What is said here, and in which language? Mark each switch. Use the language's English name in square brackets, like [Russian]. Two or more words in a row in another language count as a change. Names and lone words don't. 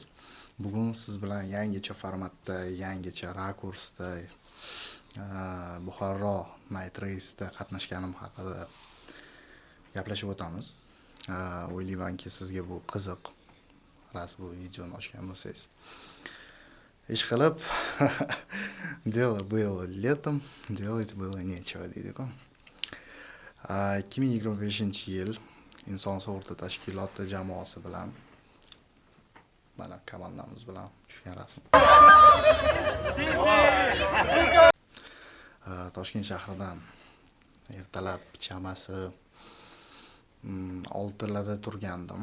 [Uzbek] Bugun siz bilan yangicha formatda, yangicha rakursda Buxoro Night Race'da qatnashganim haqida gaplashib o'tamiz. O'ylaymanki sizga bu qiziq. Ras bu videoni ochgan bo'lsangiz. Ishqilib [Russian] дело было летом, делать было нечего [Uzbek] deydi-ku. 2025-yil inson sug'urta tashkiloti jamoasi bilan mana komandamiz bilan tushgan rasm. Toshkent shahridan ertalab chamasi 6larda turgandim.